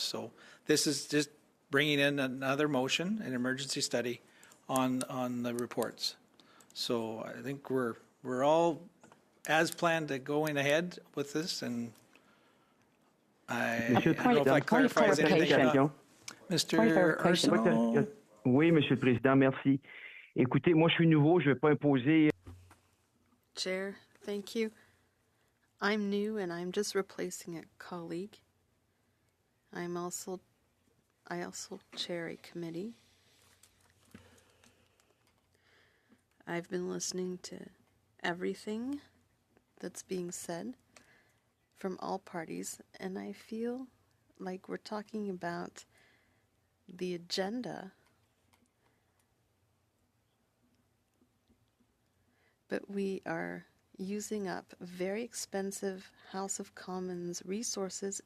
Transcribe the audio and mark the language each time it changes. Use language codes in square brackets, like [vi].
[en] So this is just bringing in another motion, an emergency study on the reports. So I think we're all as planned to going ahead with this, and I don't know if that clarifies anything. Mr. Arsenault? [fr] Oui, Monsieur le Président, merci. Écoutez, moi, je suis nouveau, je ne vais pas imposer. [en] Chair, thank you. I'm new and I'm just replacing a colleague. I also chair a committee. I've been listening to everything that's being said from all parties, and I feel like we're talking about the agenda, but we are using up very expensive House of Commons resources.